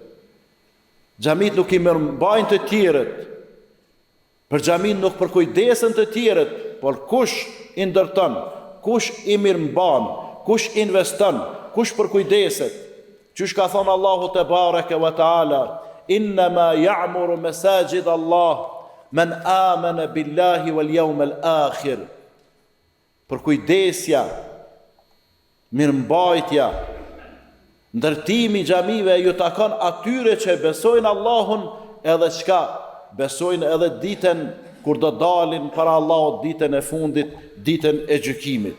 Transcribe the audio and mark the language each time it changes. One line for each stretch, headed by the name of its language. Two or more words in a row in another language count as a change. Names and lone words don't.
Albanian: Xhamit nuk i mirëmbajnë të tjerët. Për xhamin nuk përkujdesen të tjerët, por kush i ndërton, kush i mirëmban, kush investon, kush përkujdeset. Qysh ka thënë Allahu
Arabic: تبارك وتعالى, إنما يعمر مساجد الله من آمن بالله واليوم الآخر.
Albanian: Përkujdesja, mirëmbajtja, ndërtimi i xhamive ju takon atyre që besojnë Allahun edhe çka besojnë edhe ditën kur do dalin para Allahut, ditën e fundit, ditën e gjykimit.